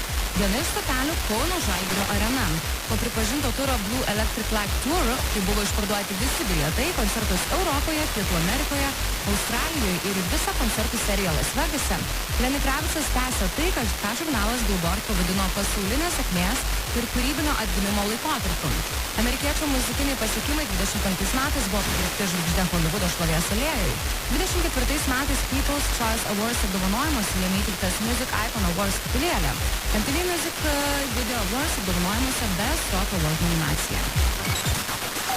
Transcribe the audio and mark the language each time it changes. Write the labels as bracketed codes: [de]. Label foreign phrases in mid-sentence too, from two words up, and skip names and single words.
[lt] Viena iš stotelių Kauno Žalgirio arena. Po pripažinto turo Blue Electric Light Tour, kai buvo išparduoti visi bilietai, koncertus Europoje, Pietų Amerikoje, Australijoje ir visą koncertų seriją Las Vegase, Lenny Kravicas tęsia tai, ką žurnalas Billboard pavadino pasaulinės sėkmės ir kūrybinio atgimimo laikotarpiu. Amerikiečių muzikiniai pasiekimai 25 metais buvo pagerbti žvaigždė Holivudo šlovės alėjai. 24 metais People's Choice Awards apdovanojimuose jame įteiktas Music Icon Awards statulėlė. MTV Music Video Awards apdovanojimuose Best Rock Award nominacija.